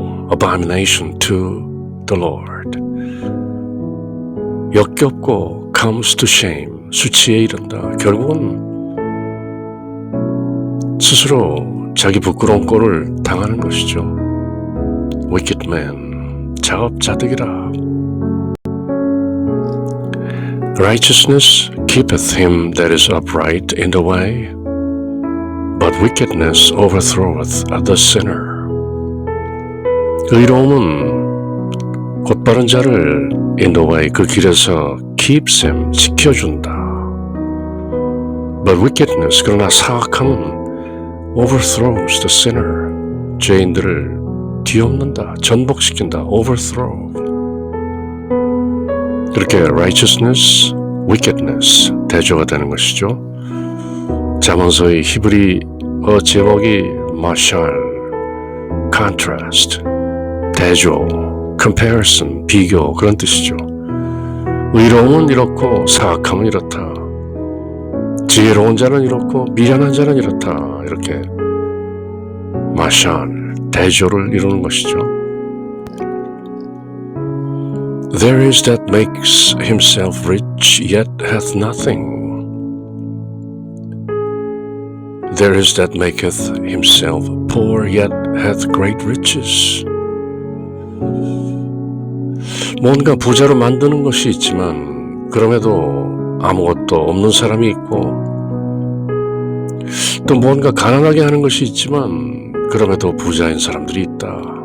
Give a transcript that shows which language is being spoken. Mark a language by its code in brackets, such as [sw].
[en] abomination to the Lord. [ko] 역겹고 [en] comes to shame, [ko] 수치에 이른다. 결국은 스스로 자기 부끄러운 꼴을 당하는 것이죠. [en] wicked man, [ko] 자업자득이라. [en] Righteousness keepeth him that is upright in the way, but wickedness overthroweth the sinner. [ko] 의로움은 곧바른 자를 [en] in the way, [ko] 그 길에서 [en] keeps him, [ko] 지켜준다. [en] But wickedness, [ko] 그러나 사악함은 [en] overthrows the sinner, [ko] 죄인들을 뒤엎는다, 전복시킨다, [en] overthrow. [ko] 그렇게 righteousness, wickedness 대조가 되는 것이죠. 잠언서의 히브리어 제목이 마샬, contrast, 대조, comparison, 비교, 그런 뜻이죠. 의로움은 이렇고 사악함은 이렇다. 지혜로운 자는 이렇고 미련한 자는 이렇다. 이렇게 마샬, 대조를 이루는 것이죠. [en] There is that makes himself rich yet hath nothing. There is that maketh himself poor yet hath great riches. [ko] 뭔가 부자로 만드는 것이 있지만 그럼에도 아무것도 없는 사람이 있고, 또 뭔가 가난하게 하는 것이 있지만 그럼에도 부자인 사람들이 있다.